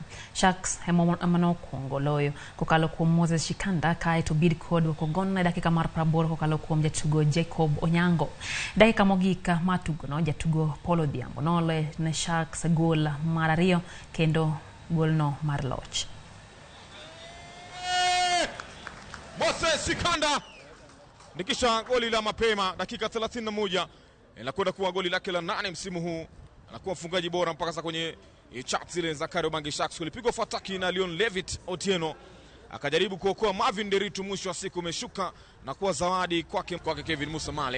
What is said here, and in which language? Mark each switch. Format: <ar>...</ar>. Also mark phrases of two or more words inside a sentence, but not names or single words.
<luo>Sharks emano kuongo loyo kokalo kuom Moses Shikanda kaeto Bidco dwoko gone dakika mar 80 kokalo kuom jatugo Jacob Onyango. Dakika mogika matugono jatugo Paulo Diambo noloyo ne Sharks gol mar 2 kendo golno mar loch.</luo> <sw>Moses Shikanda nikisha goli la mapema dakika 31 inakwenda kuwa goli lake la 8 msimu huu. Anakuwa mfungaji bora mpaka sasa kwenye charts zile za Kariobangi Sharks. Kulipigwa fataki na Leon Levitt Otieno, akajaribu kuokoa Marvin Deritu, mwisho wa siku umeshuka na kuwa zawadi kwake Kevin Musa Male.</sw>